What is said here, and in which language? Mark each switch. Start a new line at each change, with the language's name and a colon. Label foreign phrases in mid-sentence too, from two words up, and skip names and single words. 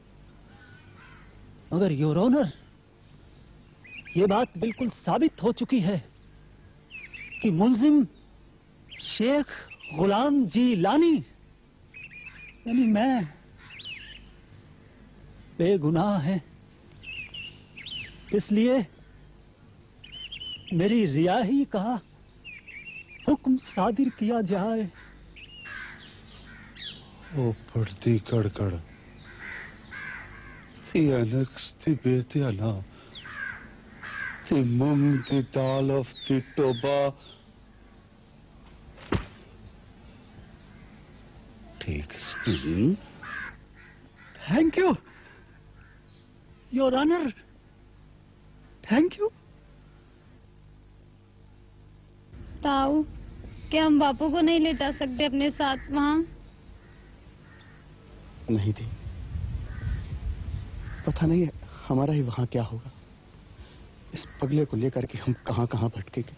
Hindi: मगर
English: your honor,
Hindi: ये बात बिल्कुल साबित हो चुकी है कि मुल्जिम शेख गुलाम जी लानी यानी मैं बेगुनाह है। इसलिए मेरी रिहाई का हुक्म सादिर किया जाए। ओ पड़ती कड़कड़ ती अनक्स ती बेतियाना ती मुम ती तालफ ती टोबा। ठीक स्पीन।
English: thank you your honor, thank you.
Hindi: ताऊ, क्या हम बापू को नहीं ले जा सकते अपने साथ वहाँ? नहीं थी, पता नहीं है हमारा ही वहाँ क्या होगा। इस पगले को लेकर के हम कहाँ कहाँ भटकेंगे।